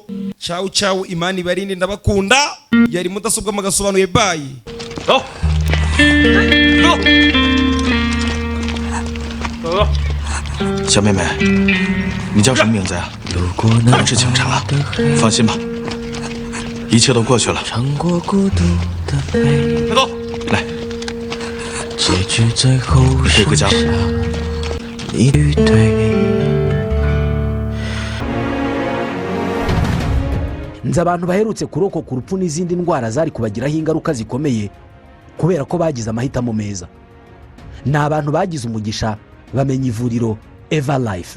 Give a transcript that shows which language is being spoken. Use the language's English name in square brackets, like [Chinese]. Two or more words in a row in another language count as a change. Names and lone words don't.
[Italian] Ciao ciao, [Kinyarwanda] Imana ibarinde, ndabakunda. Yari mudasobwa Agasobanuye bayi. Oh. [Chinese] 小妹妹，你叫什么名字呀？我们是警察，放心吧，一切都过去了。开动，来，你可以回家了。 [Kinyarwanda] nzi abantu baherutse kurokoka urupfu n'izindi ndwara zari kubagiraho ingaruka zikomeye kubera ko bagize amahitamo meza. Ni abantu bagize umugisha bamenya ivuriro Eva Life.